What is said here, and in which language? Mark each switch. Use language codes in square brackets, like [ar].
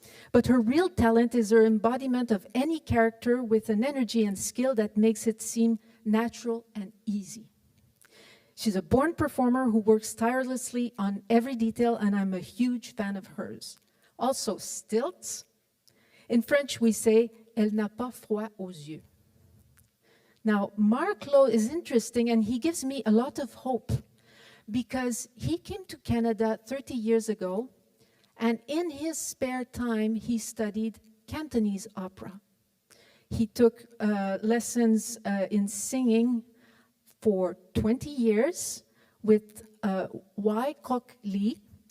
[en] But her real talent is her embodiment of any character with an energy and skill that makes it seem natural and easy. She's a born performer who works tirelessly on every detail, and I'm a huge fan of hers. Also, stilts. In French, we say, [fr] elle n'a pas froid aux yeux. [en] Now, Marc is interesting, and he gives me a lot of hope, because he came to Canada 30 years ago, and in his spare time, he studied Cantonese opera. He took lessons in singing for 20 years with Wai Kok Lee.